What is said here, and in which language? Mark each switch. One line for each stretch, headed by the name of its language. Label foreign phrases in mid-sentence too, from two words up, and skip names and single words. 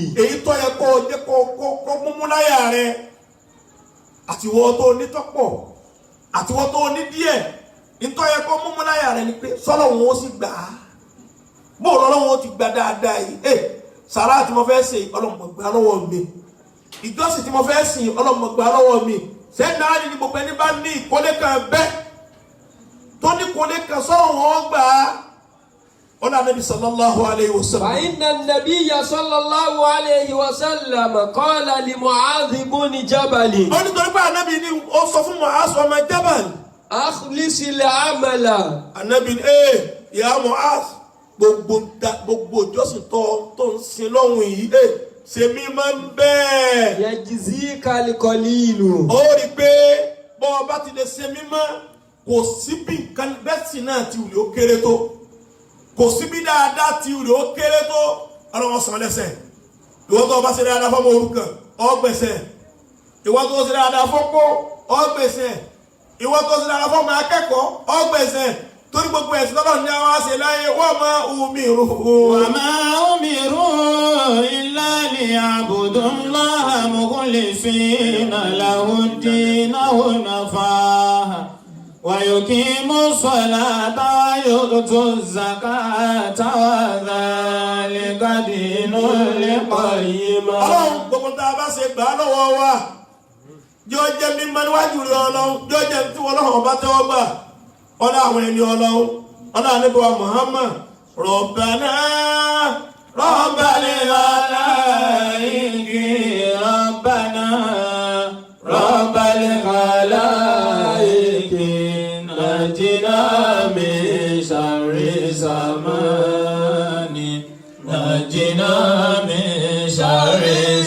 Yoruba: èyí tó yẹ kó jẹ́ kó múmú láyà rẹ̀ àtiwọ́ tó ní tọ́pọ̀ àtiwọ́ tó ní díẹ̀ nítorí yẹ kó múmú láyà rẹ̀ ni pé sọ́lọ́ wọn ó sì gbà á bóòlù ọlọ́wọ́n ó ti gbà dáadáa yìí sàrà tí mo fẹ́ ṣe ọlọ́mọ gbà lọ́wọ́ mi ìjọsìn tí mo fẹ́ sìn ọlọ́mọ gbà lọ́wọ́ mi Sayyidina Ali ní gbogbo ẹni bá ní ìkólé kan bẹ́ẹ̀ tó ní ìkólé kan sọ́rọ̀ wọn gbà á ó náà Nabi
Arabic: صلى الله عليه وسلم. فإن النبي صلى الله عليه وسلم قال لمعاذ بن جبل.
Yoruba: ó ní torí pé Ànábì ní ó sọ fún Mu'az ọmọ Jabal.
Arabic: أخلص العمل.
Yoruba: Ànábì ní ya Mu'az gbogbo ìjọsìn tó ń sin lọ́hùn yìí ṣe mí máa ń bẹ́ẹ̀.
Arabic: يجزيك القليل.
Yoruba: ó rí i pé bọ́ ọ bá ti lè ṣe mí mọ́ kò síbi nǹkan bẹ́sì náà ti wùlé ó kéré tó kò síbi dáadáa ti wùlé ó kéré tó ọlọ́wọ́ sàn lẹ́sẹ̀ ìwọ́n tó bá ṣe dáadáa fọ́mọ òrukàn ọgbẹ̀sẹ̀ ìwọ́n tó ṣe dáadáa fọ́pọ̀ ọgbẹ̀sẹ̀ ìwọ́n tó ṣe dáadáa fọ́mọ akẹ́kọ̀ọ́ ọgbẹ̀sẹ̀ torí gbogbo ẹ̀sìn lọ́dọ̀ ní àwọn àṣẹ láyé wọ́n máa umiru.
Arabic: وما أمروا إلا ليعبدوا الله مخلصين له الدين حنفاء ويقيموا الصلاة ويؤتوا الزكاة وذلك دين القيمة.
Yoruba: Ọlọ́run gbogbo tá a bá ṣe gbà á lọ́wọ́ wa yóò jẹ́ mímọ́ níwájú rẹ̀ Ọlọ́run yóò jẹ́ tí wọ́n lọ́wọ́ bá tẹ́wọ́ gbà. ọlá àwọn ẹni Ọlọ́run ọlá Ànábì wa Muhammad Rabbana
Arabic: رب الخلائق ربنا رب الخلائق نجنا من شر زماني نجنا من شر